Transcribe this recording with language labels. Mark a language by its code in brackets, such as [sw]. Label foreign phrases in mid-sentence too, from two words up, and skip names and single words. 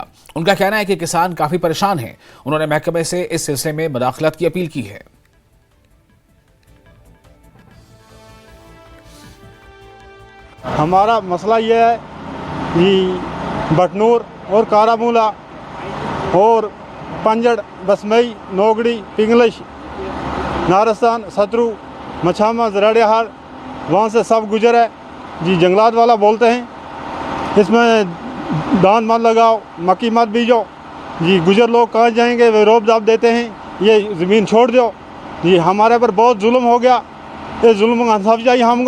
[hi] उनका कहना है कि किसान काफी परेशान हैं। उन्होंने महकमे से इस सिलसिले में मुदाखलत की अपील की है। हमारा मसला यह है कि बटनूर और कारामूला और पंजड़, बसमई, नोगड़ी, पिंगलिश, नारस्तान, सतरू, मछामा, जराड़ियाहार, वहाँ से सब गुजर है जी। जंगलात वाला बोलते हैं इसमें धान मत लगाओ, मक्की मत बीजो जी। गुजर लोग कहाँ जाएंगे? वे रोब दाब देते हैं, ये ज़मीन छोड़ दो जी। हमारे पर बहुत जुल्म हो गया, ये जुल्म का इंसाफ चाहिए हमको।